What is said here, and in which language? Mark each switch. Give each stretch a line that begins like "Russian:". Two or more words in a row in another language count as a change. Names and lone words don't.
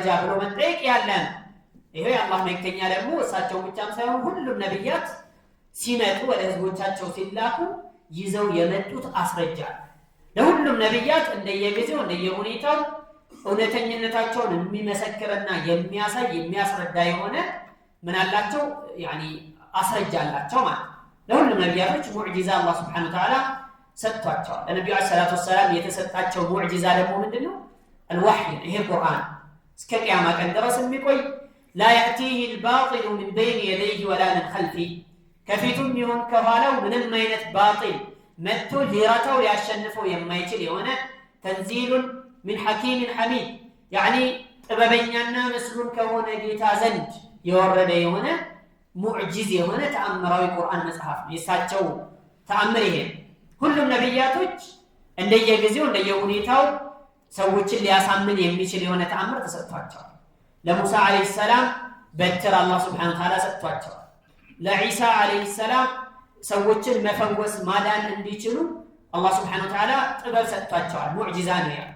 Amharic: ብሎ መጠየቅ ያለ ነው። ይሄው የአላህ መልእክተኛ ደግሞ እሳቸው ብቻም ሳይሆን ሁሉም ነብያት ሲመጡ ወደ ህዝቦቻቸው ሲላኩ ይዘው የመጡት አስረጃ ለሁሉም ነብያት እንደየጊዜው እንደየሁኔታው እውነተኝነታቸውን የሚመሰክርና የሚያሳይ የሚያስረዳ የሆነ ምን አላቸው ያኒ አስረጃ አላቸው ማለት ለሁሉም ነብያቶች ሙዕጂዛ አላህ
Arabic: سبحانه وتعالى
Amharic: ሰጥቷቸዋል። ለነብዩ
Arabic: صلى الله عليه وسلم
Amharic: የተሰጣቸው ሙዕጂዛ ደግሞ ምንድነው? الوحي ይሄ ቁርአን እስከ ቂያማ ቀን ድረስ የሚቆይ
Arabic: لا يأتيه الباطل من بين يديه ولا من خلفه
Amharic: ከፊቱም ይሁን ከኋላው ምንም አይነት ባጢል መጥቶ ሊራታው ሊያሸንፈው የማይችል የሆነ ተንዚሉን
Arabic: من حكيم حميد يعني
Amharic: ጥበበኛና መስሉን ከሆነ ጌታ ዘንድ የወረደ የሆነ ሙዕጂዝ የሆነ ተአምራዊ ቁርአን መጽሐፍ የሳቸው ተአምር ይሄ ሁሉም ነብያቶች እንደየጊዜው እንደየሁኔታው ሰዎችን ሊያሳምን የሚችል የሆነ ተአምር ተሰጥቷቸዋል። ለሙሳ
Arabic: عليه السلام
Amharic: በትር አላህ
Arabic: سبحانه وتعالى
Amharic: ሰጥቷቸዋል። ለኢሳ
Arabic: عليه السلام
Amharic: ሰዎችን መፈወስ ማዳን እንዲችሉ አላህ
Arabic: سبحانه وتعالى
Amharic: ጥበብ ሰጥቷቸዋል። ሙዕጂዛ ነው